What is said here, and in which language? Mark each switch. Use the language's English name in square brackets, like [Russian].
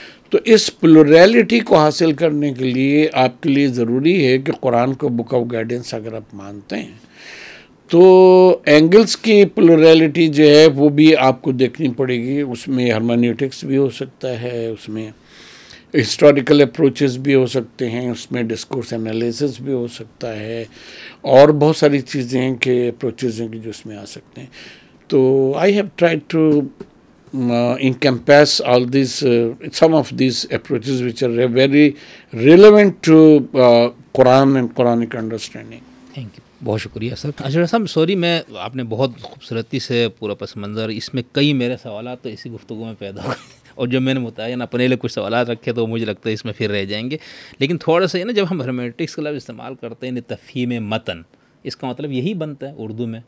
[Urdu] تو اس پلوریلٹی کو حاصل کرنے کے لیے آپ کے لیے ضروری ہے کہ قرآن کو بک آف گائیڈنس اگر آپ مانتے ہیں تو اینگلز کی پلوریلٹی جو ہے وہ بھی آپ کو دیکھنی پڑے گی. اس میں ہرمینیوٹکس بھی ہو سکتا ہے, اس میں ہسٹوریکل اپروچز بھی ہو سکتے ہیں, اس میں ڈسکورس انالیسس بھی ہو سکتا ہے, اور بہت ساری چیزیں ہیں کہ اپروچز ہیں کہ جو اس میں آ سکتے ہیں. [English] تو I have tried to encompass all these some of these approaches which are very relevant to Quran and Quranic understanding. Thank you, [Urdu] بہت شکریہ سر. اشرف صاحب سوری, میں آپ نے بہت خوبصورتی سے پورا پس منظر, اس میں کئی میرے سوالات تو اسی گفتگو میں پیدا ہو گئے اور جب میں نے متعین اپنے لیے کچھ سوالات رکھے تو مجھے لگتا ہے اس میں پھر رہ جائیں گے. لیکن تھوڑا سا جب ہم ہرمیٹکس کا لفظ استعمال کرتے ہیں تفہیم متن, اس کا مطلب یہی بنتا ہے اردو میں؟